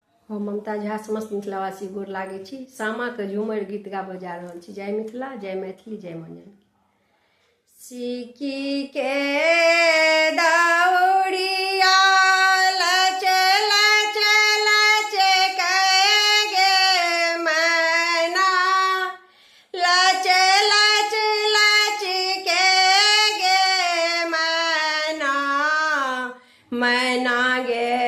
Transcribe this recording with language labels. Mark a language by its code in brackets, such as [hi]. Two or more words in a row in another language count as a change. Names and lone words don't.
[mai] हम ममता झा समस्त मिथिलावासी गोर लागै छी। सामा के झूमर गीत गाबऽ जा रहल छी। जय मिथिला, जय मैथिली, जय मंजन। सिक्की के दौड़िया लच लच लच गे मैना, लच लच लच गे मैना, मैना गे